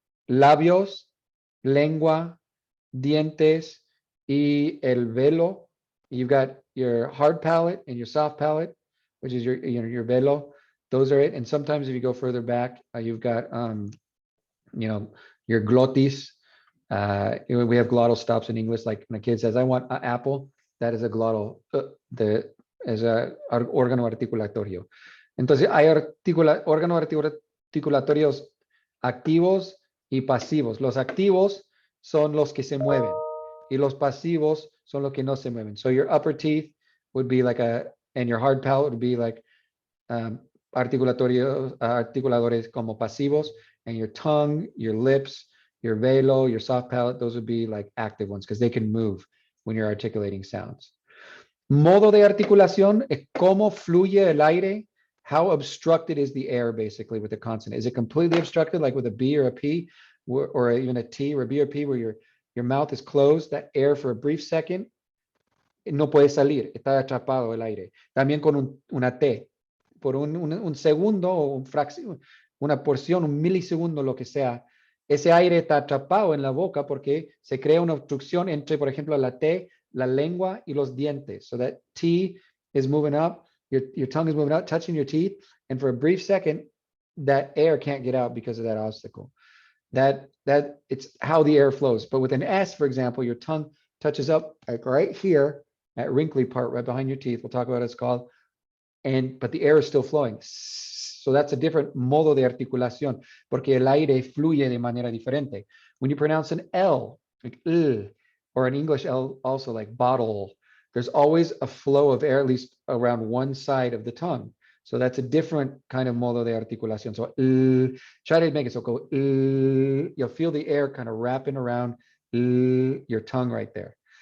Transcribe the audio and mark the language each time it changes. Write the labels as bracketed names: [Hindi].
[Spanish] Labios, lengua, dientes, y el velo. [English] You've got your hard palate and your soft palate, which is your velo. Those are it. And sometimes if you go further back, you've got, your glottis. We have glottal stops in English. Like when a kid says, I want an apple, that is a glottal, [Spanish] es a órgano articulatorio. Entonces hay órganos articulatorios activos y pasivos. Los activos son los que se mueven y los pasivos son los que no se mueven. [English] So your upper teeth would be like and your hard palate would be like [Spanish] articuladores como pasivos, [English] and your tongue, your lips, your velo, your soft palate, those would be like active ones because they can move when you're articulating sounds. [Spanish] Modo de articulación es cómo fluye el aire. [English] How obstructed is the air basically with the consonant? Is it completely obstructed like with a B or a P or even a T or a B or P where your mouth is closed, that air for a brief second [Spanish] no puede salir, está atrapado el aire. También con una T, por un segundo o una porción, un milisegundo, lo que sea, ese aire está atrapado en la boca porque se crea una obstrucción entre, por ejemplo, la T, la lengua y los dientes. [English] So that T is moving up, your tongue is moving out, touching your teeth, and for a brief second, that air can't get out because of that obstacle. That it's how the air flows. But with an S, for example, your tongue touches up like right here, that wrinkly part right behind your teeth. We'll talk about what it's called. But the air is still flowing. So that's a different [Spanish] modo de articulación, porque el aire fluye de manera diferente. [English] When you pronounce an L, like or an English L also like bottle, there's always a flow of air, at least around one side of the tongue. So that's a different kind of modo de articulación. So try to make it so go, you'll feel the air kind of wrapping around your tongue right there.